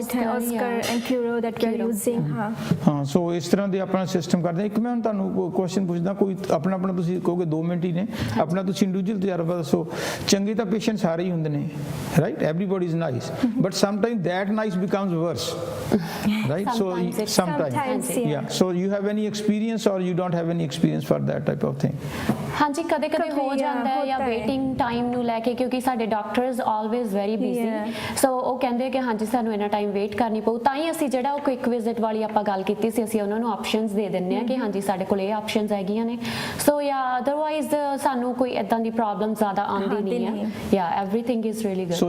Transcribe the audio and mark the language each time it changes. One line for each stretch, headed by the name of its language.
English: Oscar and Curo that we are using.
Punjabi: हाँ, ਸੋ ਇਸ ਤਰ੍ਹਾਂ ਦੇ ਆਪਣਾ ਸਿਸਟਮ ਕਰਦੇ। ਇੱਕ ਮੈਂ ਹੁਣ ਤੁਹਾਨੂੰ ਕੁਐਸਚਨ ਪੁੱਛਦਾ, ਕੋਈ ਆਪਣਾ ਤੁਸੀਂ ਕਹੋਗੇ 2 ਮਿੰਟ ਹੀ ਨੇ, ਆਪਣਾ ਤੁਸੀਂ ਇੰਡੀਵਿਜੂਅਲ ਤਜਰਬਾ ਦੱਸੋ। ਚੰਗੇ ਤਾਂ ਪੇਸ਼ੈਂਟ ਸਾਰੇ ਹੀ ਹੁੰਦੇ ਨੇ, right,
English: everybody is nice, but sometime that nice becomes worse,
Punjabi: right, so
English: Sometimes, yeah, so you have any experience or you don't have any experience for that type of thing?
Punjabi: ਹਾਂਜੀ, ਕਦੇ ਕਦੇ ਹੋ ਕਦੇ, ਜਾਂਦਾ ਹੈ, ਜਾਂ
Hindi: ਹੋਤਾ ਹੈ।
Punjabi: ਵੇਟਿੰਗ ਟਾਈਮ ਨੂੰ ਲੈ ਕੇ, ਕਿਉਂਕਿ ਸਾਡੇ ਡਾਕਟਰਸ
English: always very busy,
Punjabi: ਸੋ ਉਹ ਕਹਿੰਦੇ ਕਿ ਹਾਂਜੀ ਸਾਨੂੰ ਇੰਨਾ ਟਾਈਮ ਵੇਟ ਕਰਨੀ ਪਊ। ਤਾਂ ਹੀ ਅਸੀਂ ਜਿਹੜਾ ਉਹ ਕੁਇਕ ਵਿਜ਼ਿਟ ਵਾਲੀ ਆਪਾਂ ਗੱਲ ਕੀਤੀ ਸੀ, ਅਸੀਂ ਉਹਨਾਂ ਨੂੰ ਆਪਸ਼ਨਸ ਦੇ ਦਿੰਦੇ ਹਾਂ ਕਿ ਹਾਂਜੀ ਸਾਡੇ ਕੋਲ ਇਹ ਆਪਸ਼ਨਸ ਹੈਗੀਆਂ ਨੇ। ਸੋ ਜਾਂ ਅਦਰਵਾਈਜ਼ ਸਾਨੂੰ ਕੋਈ ਇਦਾਂ ਦੀ ਪ੍ਰੋਬਲਮ ਜ਼ਿਆਦਾ ਆਉਂਦੀ ਨਹੀਂ ਹੈ, ਜਾਂ
English: Everything is really good.